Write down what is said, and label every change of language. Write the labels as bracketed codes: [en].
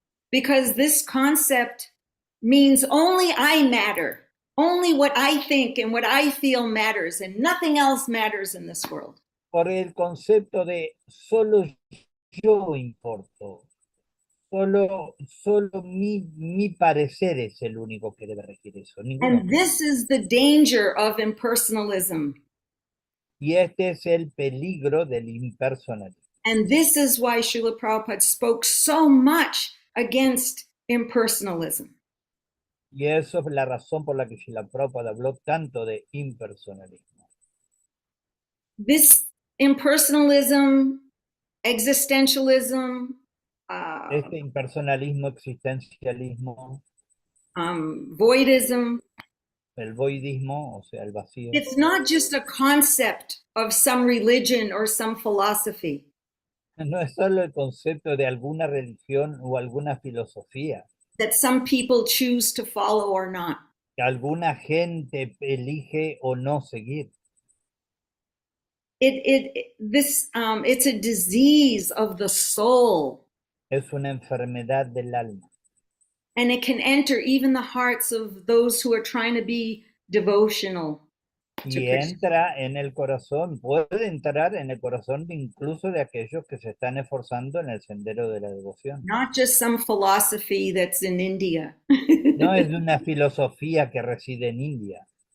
[en] Because this concept means only I matter. Only what I think and what I feel matters, and nothing else matters in this world. [es] Por el concepto de solo yo importo. Solo mi parecer es el único que debe regir eso. Ninguno. [en] And this is the danger of impersonalism. [es] Y este es el peligro del impersonalismo. [en] And this is why Srila Prabhupada spoke so much against impersonalism. [es] Y eso es la razón por la que Srila Prabhupada habló tanto de impersonalismo. [en] This impersonalism, existentialism, [es] Este impersonalismo, existencialismo, [en] voidism, [es] el voidismo, o sea, el vacío, [en] it's not just a concept of some religion or some philosophy. [es] no es solo el concepto de alguna religión o alguna filosofía [en] That some people choose to follow or not. [es] que alguna gente elige o no seguir. [en] It's a disease of the soul. [es] Es una enfermedad del alma. [en] And it can enter even the hearts of those who are trying to be devotional. [es] Y entra en el corazón, puede entrar en el corazón incluso de aquellos que se están esforzando en el sendero de la devoción. [en] Not just some philosophy that's in India. [es] No es una filosofía que reside en India.